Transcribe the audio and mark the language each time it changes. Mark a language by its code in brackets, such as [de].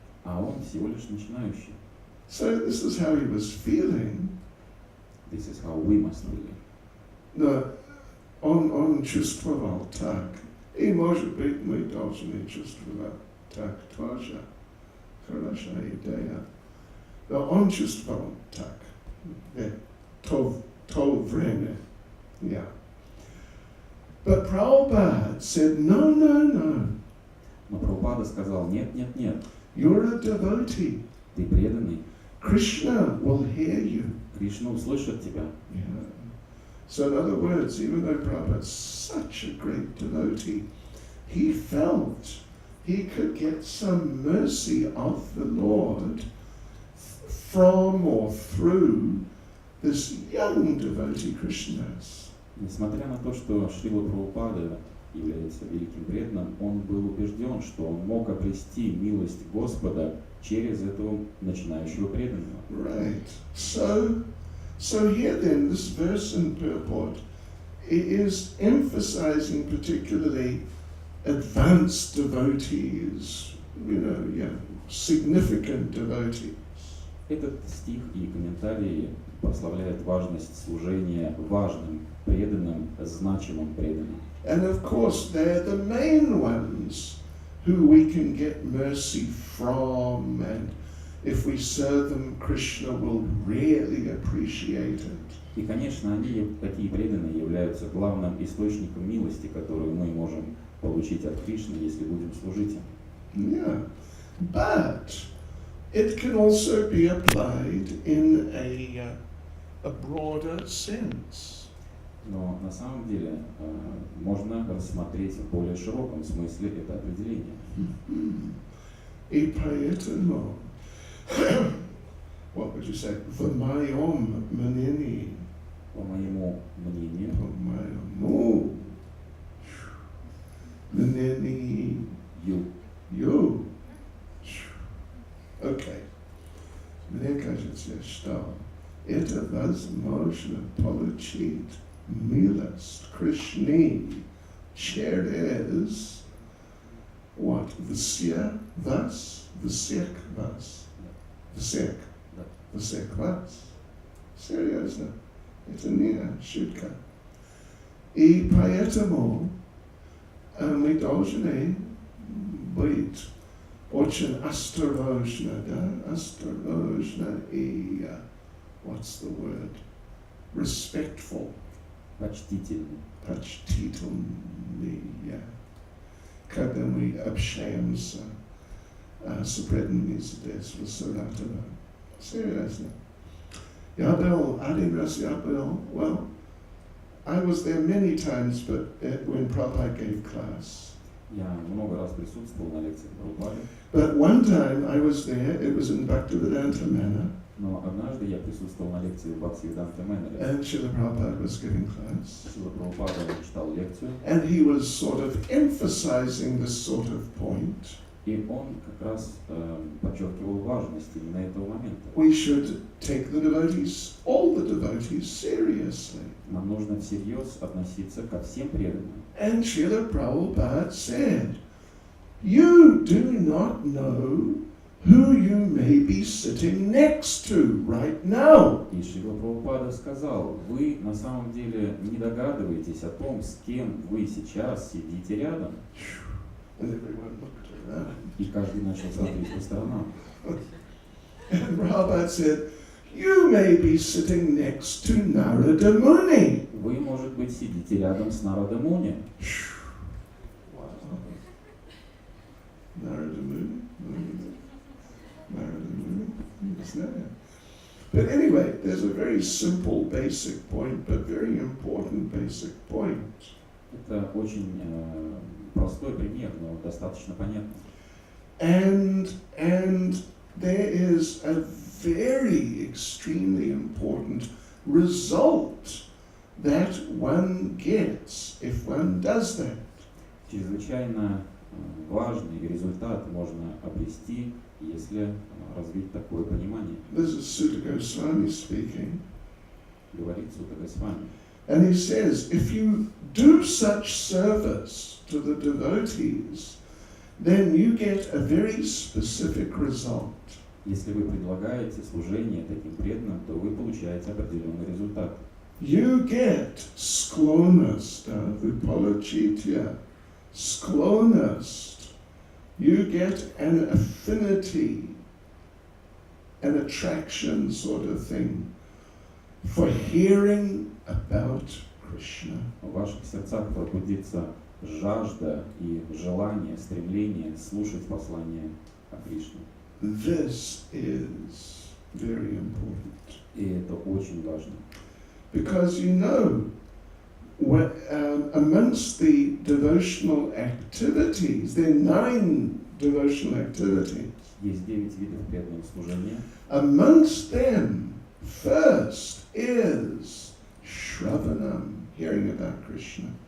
[ru] А он всего лишь начинающий. [en] So this is how he was feeling. This is how we must feel. [ru] Но он чувствовал так. И, может быть, мы должны чувствовать так тоже. Хорошая идея. Но он чувствовал так. То время. [en] Yeah. But Prabhupada said, no. [ru] Но Прабхупада сказал: нет. [en] You're a devotee. [ru] Ты преданный. [en] Krishna will hear you. [ru] Кришна услышит тебя. [en] Yeah. So in other words, even though Prabhupada's such a great devotee, he felt he could get some mercy of the Lord from or through this young devotee Krishnadas. [ru] Несмотря на то, что Шрила Прабхупада является великим преданным, он был убежден, что он мог обрести милость Господа через этого начинающего преданного. [en] Right. So here then, this verse in purport is emphasizing particularly advanced devotees, significant devotees. [ru] Этот стих и комментарии прославляют важность служения важным преданным, значимым преданным. [en] And of course, they're the main ones who we can get mercy from, and if we serve them, Krishna will really appreciate it. [ru] И, конечно, они, такие преданные, являются главным источником милости, которую мы можем получить от Кришны, если будем служить им. [en] Yeah, but it can also be applied in a broader sense. [ru] Но на самом деле можно рассмотреть в более широком смысле это определение. И поэтому, [en] what would you say? [ru] В моем мнении. По моему мнению. По моему мнению. [en] You. Okay. [ru] Мне кажется, что это возможно получить милость Кришны Через [en] what? [ru] Всех вас? Всех вас? Всех. Всех вас. Серьезно. Это не шутка. И поэтому мы должны быть очень осторожны, да? Осторожны и [en] what's the word? Respectful. [ru] Почтительный. Почтительные. Когда мы общаемся с преданными здесь, в Saratov. Серьезно. Я был, один раз я был, [en] well, I was there many times, but when Prabhupada gave class. [ru] Я много раз присутствовал на лекциях Прабхупады, [en] But one time I was there, it was in Bhaktivedanta Manor, [ru] но однажды я присутствовал на лекции в Бхактивиданта Мэннере. [en] and Srila Prabhupada was giving class. [ru] Шрила Прабхупада читал лекцию, [en] And he was sort of emphasizing this sort of point. [ru] и он как раз подчеркивал важность именно этого момента. [en] We should take the devotees, all the devotees, seriously. [ru] Нам нужно всерьез относиться ко всем преданным. [en] And Srila Prabhupada said, you do not know who you may be sitting next to right now. [ru] И Шрила Прабхупада сказал, вы на самом деле не догадываетесь о том, с кем вы сейчас сидите рядом. [en] And everyone looked around. [ru] И каждый начал смотреть по сторонам. [en] And Prabhupada said, you may be sitting next to Narada Muni. [ru] Вы, может быть, сидите рядом с Нарада Муни. [en] Wow. Narada Muni? Narada Muni? Who's that? But anyway, there's a very simple basic point, but very important basic point. [ru] Это очень простой пример, но достаточно понятный. [en] And there is a very extremely important result that one gets if one does that. [ru] Чрезвычайно важный результат можно обрести, если развить такое понимание. [en] This is Sutta Goswami speaking. [ru] Говорит Сутта Госвами. [en] And he says, if you do such service to the devotees, then you get a very specific result. [ru] Если вы предлагаете служение таким преданным, то вы получаете определенный результат. [en] You get [ru] sklonost, vipolachitya, sklonost. [en] You get an affinity, an attraction sort of thing for hearing about Krishna. [ru] В ваших сердцах пробудится жажда и желание, стремление слушать послание о Кришне. [en] This is very important. [ru] И это очень важно. [en] Because you know, amongst the devotional activities, there are 9 devotional activities. [ru] Есть 9 видов преданного служения. [en] Amongst them, first is Shravanam, hearing about Krishna.